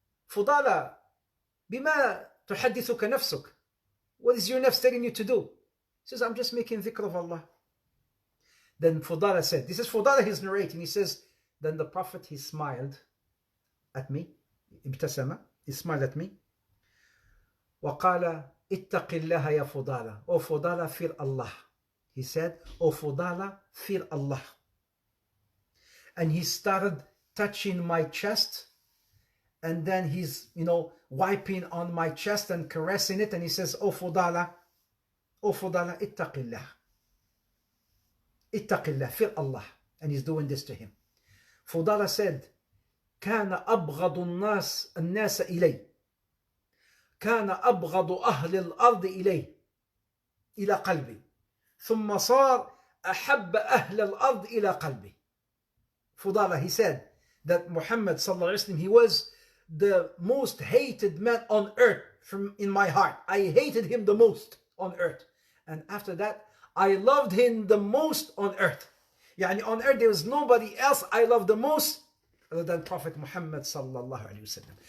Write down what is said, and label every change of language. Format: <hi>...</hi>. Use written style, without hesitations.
<ar>Fudala, بما تحدثك نفسك.</ar> <en>What is your nafs telling you to do? He says, I'm just making dhikr of Allah. Then Fudala said, this is Fudala, he's narrating. He says, then the Prophet, he smiled at me.</en> <ar>ابتسم.</ar> <en>He smiled at me.</en> <ar>وقال اتق الله يا فضالة.</ar> <en>O Fudala, fear Allah. He said, O Fudala, fear Allah. And he started touching my chest. And then he's, wiping on my chest and caressing it. And he says, O Fudala, ittaqillah. Ittaqillah, fear Allah. And he's doing this to him. Fudala said,</en> <ar>كان أبغض الناس إلي. كان أبغض أهل الأرض إلى قلبي. ثم صار أحب أهل الأرض إلى قلبي.</ar> <en>Fudala, he said that Muhammad sallallahu alaihi wasallam, he was the most hated man on earth in my heart. I hated him the most on earth. And after that, I loved him the most on earth. Yani on earth there was nobody else I loved the most other than Prophet Muhammad sallallahu alaihi wasallam.</en>